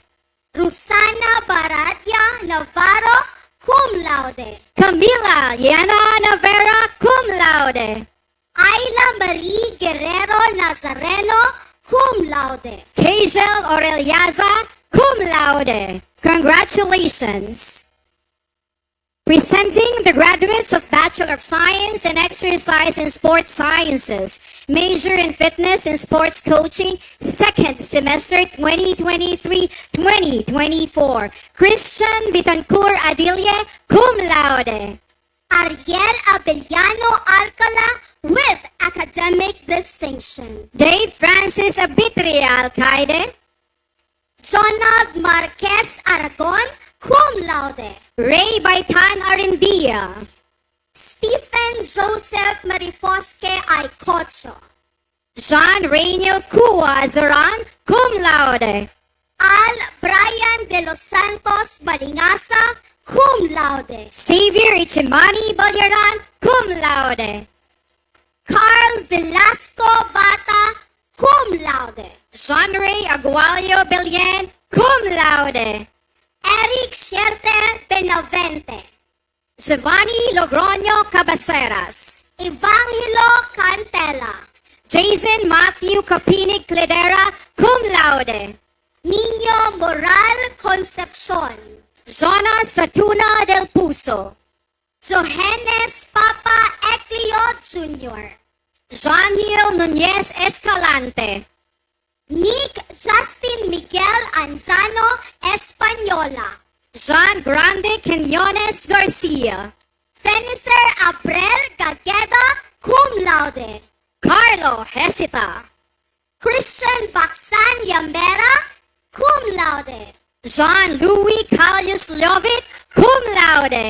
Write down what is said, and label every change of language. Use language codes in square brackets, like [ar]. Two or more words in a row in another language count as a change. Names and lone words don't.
[en] Rusana Baratia Navarro, [la] cum laude. [en] Camila Yana Navera, [la] cum laude. [en] Ayla Marie Guerrero Nazareno, [la] cum laude. [en] Kajel Aureliaza, [la] cum laude. [en] Congratulations. Presenting the graduates of Bachelor of Science in Exercise and Sports Sciences, major in Fitness and Sports Coaching, second semester 2023-2024. Christian Bitancur Adilie, [la] cum laude. [en] Ariel Abellano Alcala with academic distinction. Dave Francis Abitria Alcaide. Jonald Marquez Aragon, [la] cum laude. [en] Ray Baitan Arendia. Stephen Joseph Marifosque Aicocho. Jean Rainiel Kua Zoran, [la] cum laude. [en] Al Brian de los Santos Balingasa, [la] cum laude. [en] Xavier Ichimani Balyaran, [la] cum laude. [en] Carl Velasco Bata, [la] cum laude. [en] Jean Ray Agualio Belien, [la] cum laude. [en] Eric Shierte Benavente. Giovanni Logroño Cabaceras. Evangelo Cantela. Jason Matthew Capinig Cledera, [la] cum laude. [en] Niño Moral Concepcion. Jonas Satuna del Puso. Johannes Papa Eclio Jr. Jean Hill Nunez Escalante. Nick Justin Miguel Anzano Española. Jean Grande Quinones Garcia. Fenicer Abrel Gagueda, [la] cum laude. [en] Carlo Hesita. Christian Baksan Yamera, [la] cum laude. [en] Jean-Louis Calius Lovit, [la] cum laude.